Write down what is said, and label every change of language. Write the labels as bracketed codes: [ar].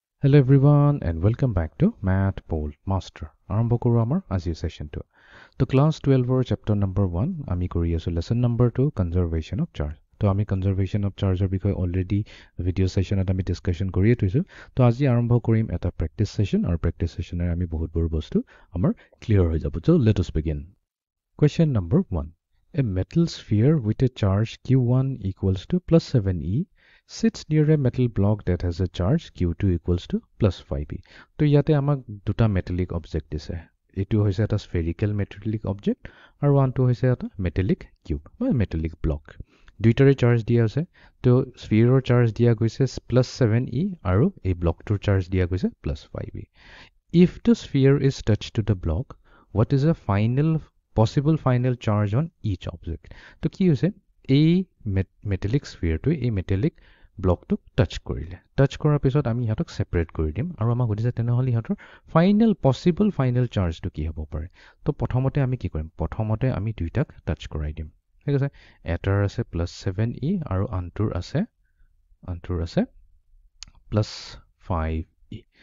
[en] Hello everyone and welcome back to Math Bold Master. [as] আৰম্ভ কৰো আমাৰ আজিৰ সেশনটো। তো ক্লাস 12 ৰ চ্যাপ্টাৰ নম্বৰ 1 আমি কৰি আছো lesson number 2 conservation of charge. তো আমি কনজারভেশন অফ চার্জৰ বিষয়ে অলৰেডি ভিডিও সেশনত আমি ডিসকাশন কৰিয়ে থৈছো। তো আজি আৰম্ভ কৰিম এটা প্ৰেক্টিস সেশন আৰু প্ৰেক্টিস সেশনৰ আমি বহুতবোৰ বস্তু আমাৰ ক্লিয়াৰ হৈ যাব। [en] So let us begin. Question number 1. A metal sphere with a charge Q1 equals to plus 7e sits near a metal block that has a charge Q2 equals to plus 5e. [as] তো ইয়াতে আমাক দুটা metallic object দিছে। এটো হৈছে এটা spherical metallic object আৰু আনটো হৈছে এটা metallic cube বা metallic block. দুইটাৰে চাৰ্জ দিয়া আছে। তো স্ফিয়াৰৰ চাৰ্জ দিয়া গৈছে plus 7e আৰু এই ব্লকটোৰ চাৰ্জ দিয়া গৈছে plus 5e. [en] If the sphere is touched to the block, what is the possible final charge on each object? [as] তো কি হৈছে এই metallic sphere to এই metallic block to touch কৰিলে। touch কৰাৰ পিছত আমি ইহঁতক সেপাৰেট কৰি দিম আৰু আমাক সুধিছে তেনেহ'লে ইহঁতৰ possible final charge to কি হ'ব পাৰে। তো প্ৰথমতে আমি কি কৰিম? প্ৰথমতে আমি দুইটাক টাচ কৰাই দিম। ঠিক আছে, এটাৰ আছে plus 7e আৰু আনটোৰ আছে plus 5e.